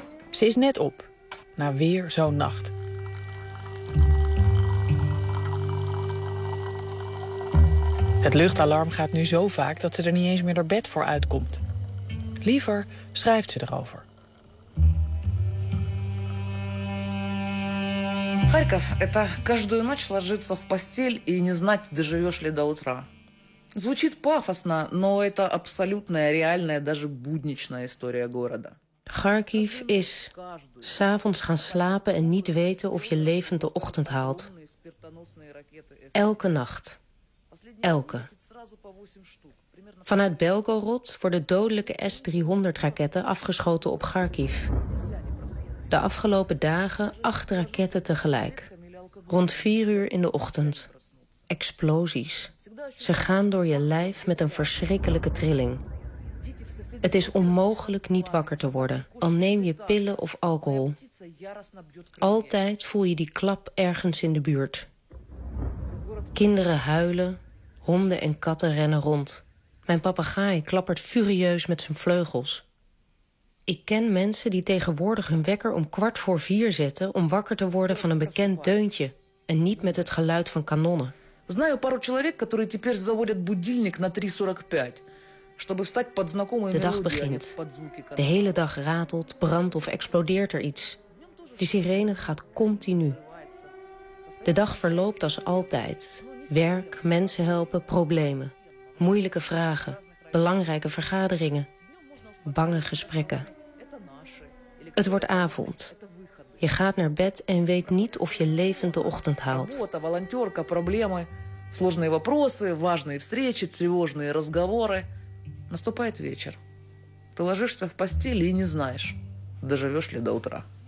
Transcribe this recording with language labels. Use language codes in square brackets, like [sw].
[nl] Ze is net op, na weer zo'n nacht. Het luchtalarm gaat nu zo vaak dat ze er niet eens meer naar bed voor uitkomt. Liever schrijft ze erover. [ru] Харьков – это каждую ночь ложиться в постель и не знать, доживешь ли до утра. Звучит пафосно, но это абсолютная, реальная, даже будничная история города. [nl] Харьков – is 's avonds gaan slapen en niet weten of je levend de ochtend haalt. Elke nacht. Elke. Vanuit Belgorod worden dodelijke S-300-raketten afgeschoten op Kharkiv. De afgelopen dagen 8 raketten tegelijk. Rond 4 uur in de ochtend. Explosies. Ze gaan door je lijf met een verschrikkelijke trilling. Het is onmogelijk niet wakker te worden, al neem je pillen of alcohol. Altijd voel je die klap ergens in de buurt. Kinderen huilen, honden en katten rennen rond. Mijn papegaai klappert furieus met zijn vleugels. Ik ken mensen die tegenwoordig hun wekker om 4:15 zetten om wakker te worden van een bekend deuntje en niet met het geluid van kanonnen. [ru] Знаю пару человек, которые теперь заводят будильник на 3:45. [nl] De dag begint. De hele dag ratelt, brandt of explodeert er iets. De sirene gaat continu. De dag verloopt als altijd. Werk, mensen helpen, problemen. Moeilijke vragen, belangrijke vergaderingen. Bange gesprekken. Het wordt avond. Je gaat naar bed en weet niet of je levend de ochtend haalt. [ru] Сложные вопросы, важные встречи, тревожные разговоры. Наступает вечер. Ты ложишься в постель и не знаешь, доживешь ли до утра.